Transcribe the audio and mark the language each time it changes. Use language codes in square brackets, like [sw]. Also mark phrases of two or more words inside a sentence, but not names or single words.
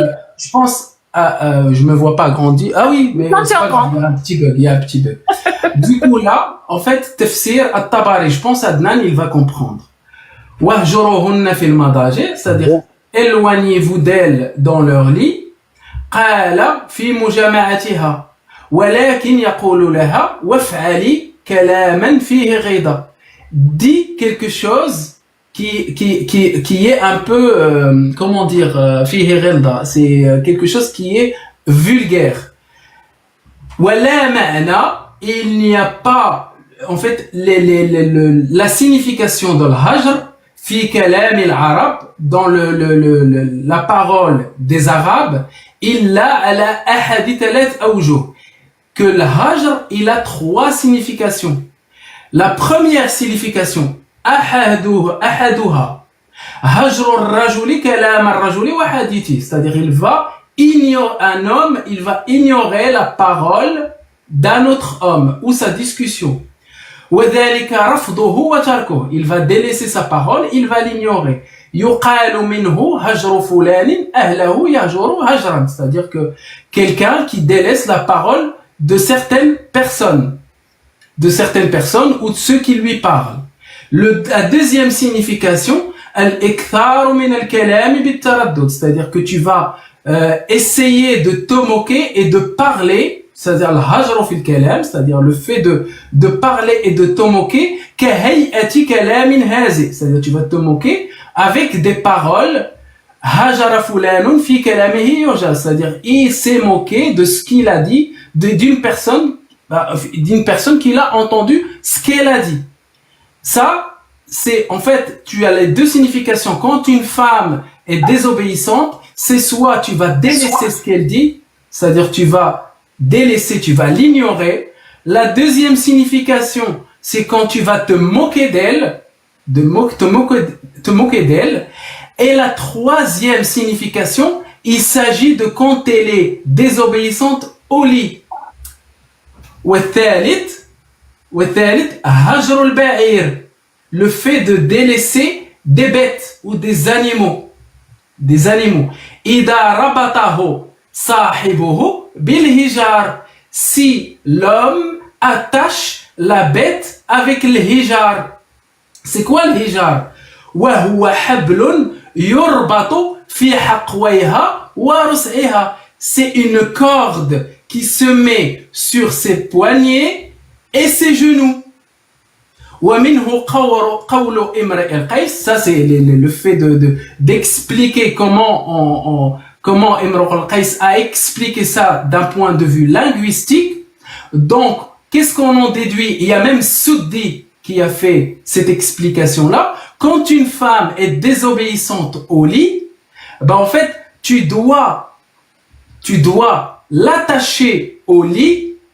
[fr] Je pense. Je me vois pas agrandir. Ah oui, mais non, c'est pas grave. Il y a un petit bug. Du coup là, en fait, tafsir at-Tabari, je pense Adnan, il va comprendre. [ar] واهجروهن في المضاجع', [fr] c'est-à-dire éloignez-vous d'elles dans leur lit. [ar] قال في مجامعتها ولكن يقول لها وافعلي كلاما فيه غلظة. [fr] Dis quelque chose qui est un peu comment dire [ar] فيه غلظة, [fr] c'est quelque chose qui est vulgaire. [ar] ولا معنى, [fr] il n'y a pas en fait la signification de l'hajr [ar] في كلام العرب, [fr] dans la parole des arabes, [ar] إلا على أحد ثلاثة أوجه, [fr] que le hajr il a trois significations. La première signification, [ar] أحدها هجر الرجل كلام الرجل وحديثه, [fr] c'est-à-dire un homme va ignorer la parole d'un autre homme ou sa discussion. [ar] وذلك رفضه وتركه, [fr] il va délaisser sa parole, il va l'ignorer. [ar] يقال منه هجر فلان أهله يهجر هجرا, [fr] c'est-à-dire que quelqu'un qui délaisse la parole de certaines personnes ou de ceux qui lui parlent. La deuxième signification, [ar] الإكثار من الكلام بالترداد, [fr] c'est-à-dire que tu vas essayer de te moquer et de parler, c'est-à-dire le [ar] هجر في الكلام, [fr] c'est-à-dire le fait de parler et de te moquer, [ar] كهيئة كلام هازئ, [fr] c'est-à-dire tu vas te moquer avec des paroles, [ar] هجر فلان في كلامه يجاز, [fr] c'est-à-dire il s'est moqué de ce qu'il a dit, d'une personne qui l'a entendu ce qu'elle a dit. Ça, c'est en fait, tu as les deux significations. Quand une femme est désobéissante, c'est soit tu vas délaisser ce qu'elle dit, c'est-à-dire tu vas délaisser, tu vas l'ignorer. La deuxième signification, c'est quand tu vas te moquer d'elle, te moquer d'elle. Et la troisième signification, il s'agit de quand elle est désobéissante au lit. [ar] والثالث هجر البعير, [fr] le fait de délaisser des bêtes ou des animaux. [ar] إذا ربطه صاحبه بالهجار, [fr] si l'homme attache la bête avec le hijar. C'est quoi le hijar? [ar] وهو حبل يربط في حقويها ورسعها, [fr] c'est une corde qui se met sur ses poignets et ses genoux. [ar] ومنه قول امرئ القيس, [fr] ça c'est le fait d'expliquer comment comment Imruq al-Qais a expliqué ça d'un point de vue linguistique. Donc, qu'est-ce qu'on en déduit? Il y a même Soudi qui a fait cette explication-là. Quand une femme est désobéissante au lit, ben en fait, tu dois l'attacher au lit.